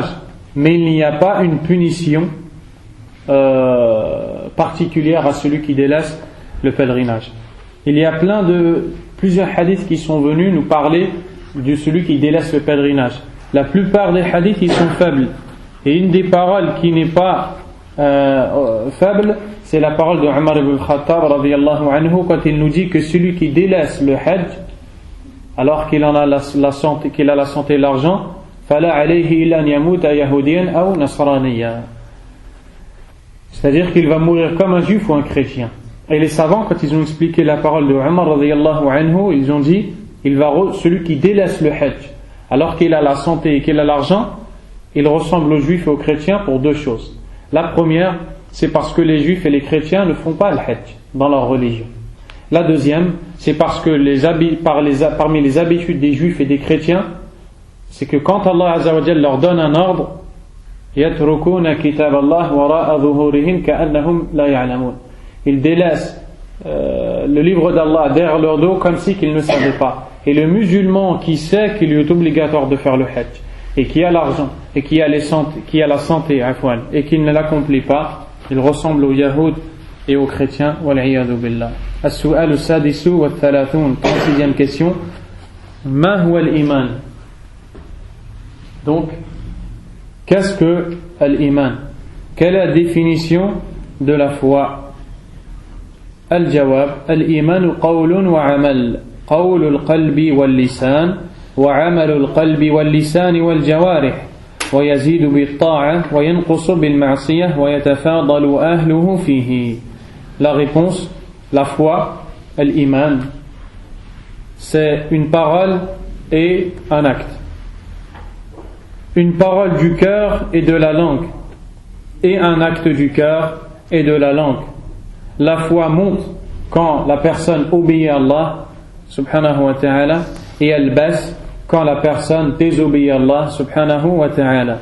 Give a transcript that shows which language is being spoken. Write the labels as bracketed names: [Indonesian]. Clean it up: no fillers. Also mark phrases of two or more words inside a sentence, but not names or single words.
[French] Mais il n'y a pas une punition particulière à celui qui délaisse le pèlerinage. Il y a plusieurs hadiths qui sont venus nous parler de celui qui délaisse le pèlerinage. La plupart des hadiths ils sont faibles. Et une des paroles qui n'est pas faible, c'est la parole de Umar ibn Khattab [Arabic] رضي الله عنه [French] quand il nous dit que celui qui délaisse le hajj alors qu'il en a la santé, qu'il a la santé et l'argent, [Arabic] فلا عليه إلا أن يموت يهوديا أو نصرانيا. [French] C'est-à-dire qu'il va mourir comme un juif ou un chrétien. Et les savants, quand ils ont expliqué la parole de Umar [Arabic] رضي الله عنه, [French] ils ont dit celui qui délaisse le hajj alors qu'il a la santé et qu'il a l'argent, il ressemble aux juifs et aux chrétiens pour deux choses. La première, c'est parce que les juifs et les chrétiens ne font pas le hajj dans leur religion. La deuxième, c'est parce que parmi les habitudes des juifs et des chrétiens, c'est que quand Allah [Arabic] عز وجل [French] leur donne un ordre, [Arabic] يتركون كتاب الله وراء ظهورهم كأنهم لا يعلمون. [French] Ils délaissent le livre d'Allah derrière leur dos comme si qu'ils ne savaient pas. Et le musulman qui sait qu'il lui est obligatoire de faire le hajj et qui a l'argent et qui a la santé et qui ne l'accomplit pas, il ressemble aux yahoud et aux chrétiens. [Arabic] والعياذ بالله. السؤال السادس والثلاثون. [French] 36e question. [Arabic] ما هو الإيمان? [French] Donc, qu'est-ce que l'iman? Quelle est la définition de la foi? [Arabic] الجواب، الإيمان قول وعمل. قول القلب واللسان وعمل القلب واللسان والجوارح ويزيد بالطاعة وينقص بالمعصية ويتفاضل أهله فيه. [French] La réponse, la foi, l'iman, c'est une parole et un acte. Une parole du cœur et de la langue et un acte du cœur et de la langue. La foi monte quand la personne obéit à Allah [Arabic] سبحانه وتعالى, [French] et elle baisse quand la personne désobéit à Allah [Arabic] سبحانه وتعالى.